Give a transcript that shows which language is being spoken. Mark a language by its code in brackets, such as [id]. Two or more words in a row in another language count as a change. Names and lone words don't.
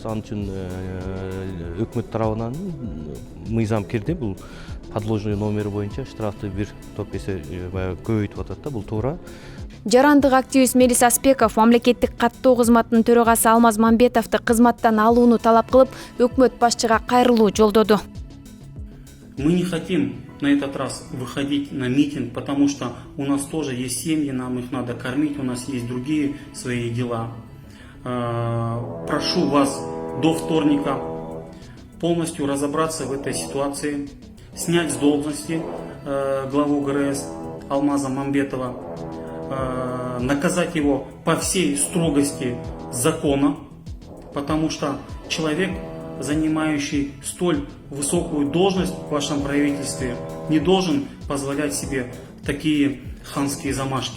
[ky] Анын үчүн өкмөт тарабынан мыйзам кирди. Бул подложный номер боюнча штрафты бир топ эсе көбөйтүп атат да, бул туура. Жарандык активист Мелис Аспеков мамлекеттик каттоо кызматынын төрагасы Алмаз Мамбетовду кызматтан алууну талап кылып, өкмөт башчыга кайрылуу жолдоду. [ru] Мы не хотим на этот раз выходить на митинг, потому что у нас тоже есть семьи, нам их надо кормить, у нас есть другие свои дела. Прошу вас до вторника полностью разобраться в этой ситуации, снять с должности главу ГРС Алмаза Мамбетова, наказать его по всей строгости закона, потому что человек, занимающий столь высокую должность в вашем правительстве, не должен позволять себе такие ханские замашки.